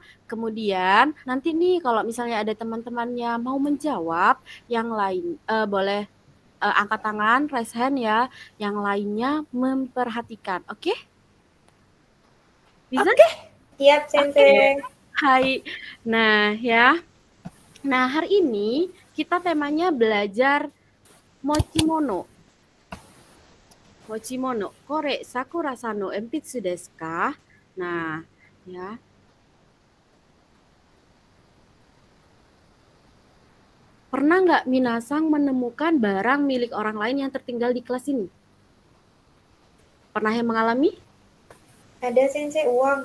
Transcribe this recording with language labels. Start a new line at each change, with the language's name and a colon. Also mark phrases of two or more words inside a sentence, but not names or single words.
Indonesian: Kemudian nanti nih kalau misalnya ada teman-temannya mau menjawab, yang lain boleh angkat tangan,
English: raise hand
Indonesian: ya. Yang lainnya memperhatikan, oke? Bisa? Siap, Sensei. Hai. Nah, ya. Nah, hari ini kita temanya belajar mochimono. Mochimono.
Japanese: これ Sakura さんの鉛筆ですか?
Indonesian: Nah, ya. Pernah nggak minasang menemukan barang milik orang lain yang tertinggal di kelas ini? Pernah yang mengalami? Ada Sensei uang.